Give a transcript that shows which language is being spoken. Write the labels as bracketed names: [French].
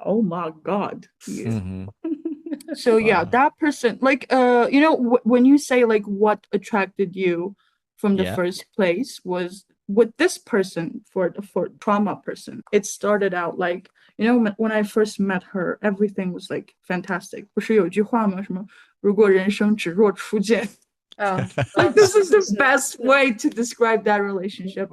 [English] Oh my God. Yeah. So yeah, that person, like, when you say like what attracted you from the first place was with this person for trauma person. It started out like, when I first met her, everything was like fantastic. [Chinese] 不是有句话吗？什么如果人生只若初见。 [English] Like, this is the best way to describe that relationship.